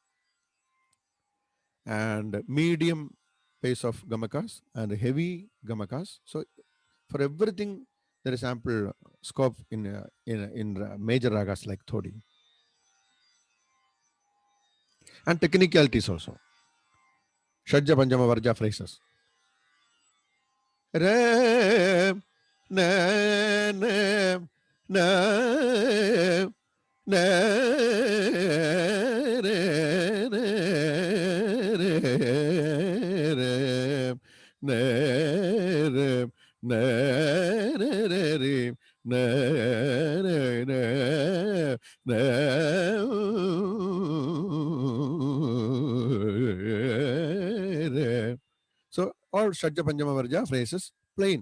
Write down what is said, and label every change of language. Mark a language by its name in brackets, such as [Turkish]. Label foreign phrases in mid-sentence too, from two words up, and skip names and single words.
[English] and medium pace of gamakas and heavy gamakas. So for everything, there is ample scope in major ragas like Thodi. And technicalities also. Shadja Panjama Varja phrases. Re, na, na, na, na, re, re, re, re, ne, re, ne, re, re, re, ne, re, ne, ne, so all Shadja Panjama Varja phrases plain.